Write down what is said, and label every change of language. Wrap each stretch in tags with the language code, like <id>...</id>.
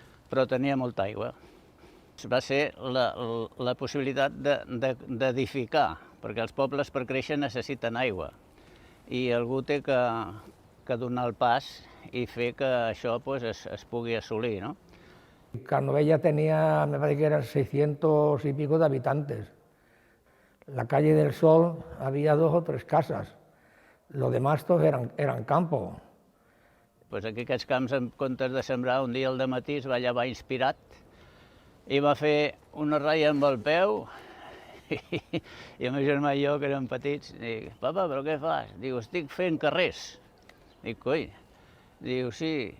<ca>Però tenia molta aigua. Va ser la possibilitat d'edificar, perquè els pobles per créixer necessiten aigua. I algú té que donar el pas i fer que això es pugui assolir, ¿no?</ca> <es>Canovella tenía, me parece que eran 600 y pico de habitantes. La calle del Sol había 2 o 3 casas. Lo demás todos eran campo.</es> <ca>Pues aquí aquests camps, en comptes de sembrar, un dia al dematí es va llevar inspirat i va fer una ratlla amb el peu i el meu germà i jo, que érem petits, dic, papa, però què fas? Diu, estic fent carrers. Dic, coi. Diu, sí.</ca>